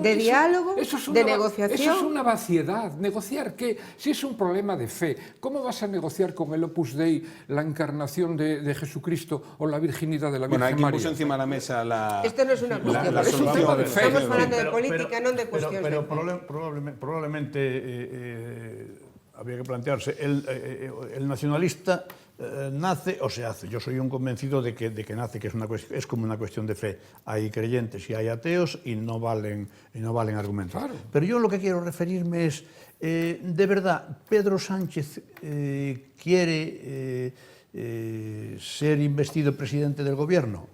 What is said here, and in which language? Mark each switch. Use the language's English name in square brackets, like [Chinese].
[Spanish] de diálogo, de negociación. Eso es una vaciedad. ¿Negociar qué? Si es un problema de fe, ¿cómo vas a negociar con el Opus Dei la encarnación de Jesucristo o la virginidad de la Virgen María? Bueno, aquí puso encima de la mesa la... Esto no es una cuestión, es un tema de fe. [Galician] Estamos falando de política, non de cuestións de fe. [Spanish] Probablemente habría que plantearse, el nacionalista nace o se hace. Yo soy un convencido de que nace, que es como una cuestión de fe. Hay creyentes y hay ateos y no valen argumentos. Claro. Pero yo lo que quiero referirme es, de verdad, Pedro Sánchez quiere ser investido presidente del gobierno.